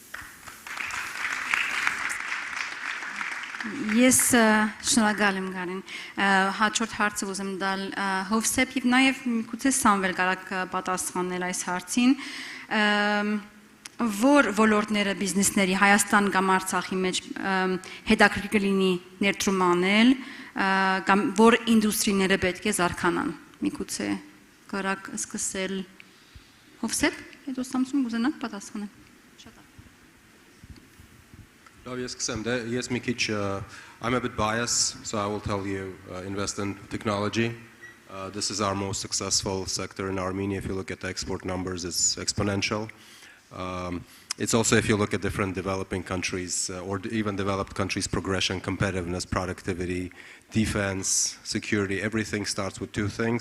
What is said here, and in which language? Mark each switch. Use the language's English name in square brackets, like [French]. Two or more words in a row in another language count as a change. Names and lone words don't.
[Armenian] Ես շնորհակալ եմ Գարին։ Հաջորդ հարցը ուզում տալ Հովսեփ եւ նաեւ միգուցե Սամվել կարակ պատասխանել այս հարցին։ Որ ոլորտները բիզնեսների Հայաստան կամ Արցախի մեջ հետաքրքիր կլինի ներդրում անել, կամ որ ինդուստրիները պետք է զարգանան։ Միգուցե կարակ սկսել Հովսեփ, հետո Սամսուն կուզենաք պատասխանել։ [English] I'm a bit biased, so I will tell you, invest in technology. This is our most successful sector in Armenia. If you look at the export numbers, it's exponential. It's also, if you look at different developing countries, or even developed countries' progression, competitiveness, productivity, defense, security, everything starts with two things.